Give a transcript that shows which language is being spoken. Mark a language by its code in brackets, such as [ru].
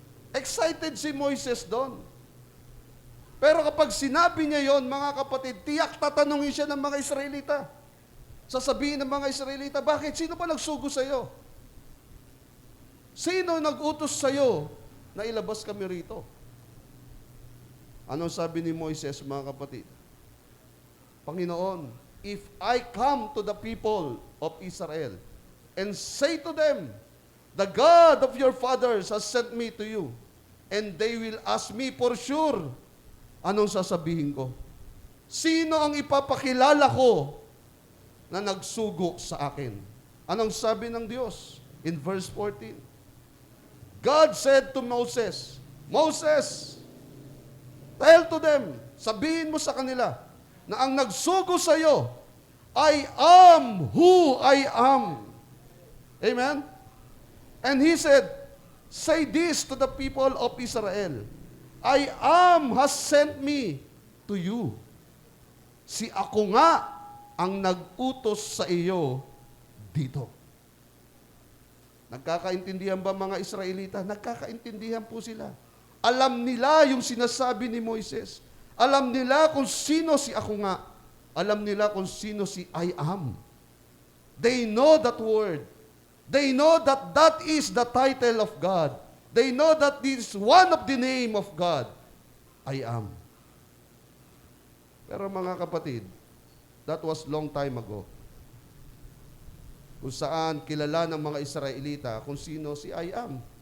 [tl] Excited si Moises doon. Pero kapag sinabi niya yon, mga kapatid, tiyak tatanungin siya ng mga Israelita. Sasabihin ng mga Israelita, bakit? Sino ba nagsugo sa iyo? Sino nag-utos sa iyo na ilabas kami rito? Anong sabi ni Moises, mga kapatid? [en] Panginoon, if I come to the people of Israel and say to them, the God of your fathers has sent me to you, and they will ask me for sure, [tl] anong sasabihin ko? Sino ang ipapakilala ko na nagsugo sa akin? Anong sabi ng Diyos? [en] In verse 14, God said to Moses, Moses, tell to them, [tl] sabihin mo sa kanila, na ang nagsugo sa iyo, [en] I am who I am. Amen? And he said, say this to the people of Israel, I am has sent me to you. [tl] Si ako nga ang nag-utos sa iyo dito. Nagkakaintindihan ba mga Israelita? Nagkakaintindihan po sila. Alam nila yung sinasabi ni Moises. Alam nila kung sino si ako nga. Alam nila kung sino si I am. [en] They know that word. They know that that is the title of God. They know that this is one of the name of God. I am. [tl] Pero mga kapatid, [en] that was long time ago. [tl] Kung saan kilala ng mga Israelita kung sino si I am.